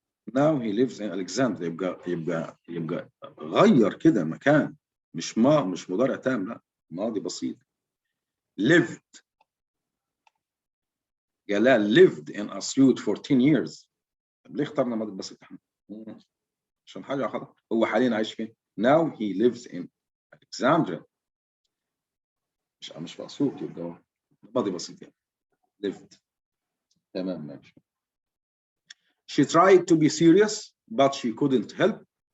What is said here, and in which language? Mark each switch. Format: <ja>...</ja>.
<en>Now he lives in Alexandria.</en> <ar>يبقى غير كده مكان. مش مضارع تام، لا ماضي بسيط.</ar> <en>Lived. Jalal lived in Asyut 14 years.</en> <ar>طب ليه اخترنا ماضي بسيط احنا؟ عشان حاجه خلاص. هو حاليا عايش فين؟</ar> <en>Now he lives in Alexandria.</en> <ar>مش في اسيوط، يبقى ماضي بسيط يعني.</ar> <en>Lived.</en> <ar>تمام ماشي.</ar> <en>She tried to be serious, but she couldn't help.</en>